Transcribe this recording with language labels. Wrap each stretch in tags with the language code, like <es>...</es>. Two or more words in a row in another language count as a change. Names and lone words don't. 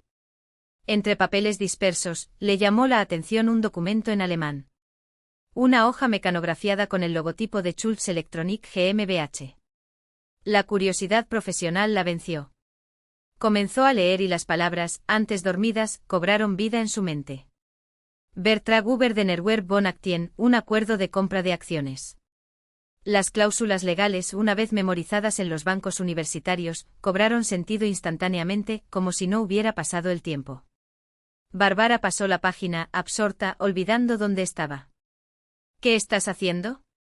<es>Entre papeles dispersos, le llamó la atención un documento en alemán. Una hoja mecanografiada con el logotipo de Schulz Electronic GmbH. La curiosidad profesional la venció. Comenzó a leer y las palabras, antes dormidas, cobraron vida en su mente.</es> <de>Vertrag über den Erwerb von Aktien,</de> <es>un acuerdo de compra de acciones. Las cláusulas legales, una vez memorizadas en los bancos universitarios, cobraron sentido instantáneamente, como si no hubiera pasado el tiempo. Bárbara pasó la página, absorta, olvidando dónde estaba. ¿Qué estás haciendo?</es>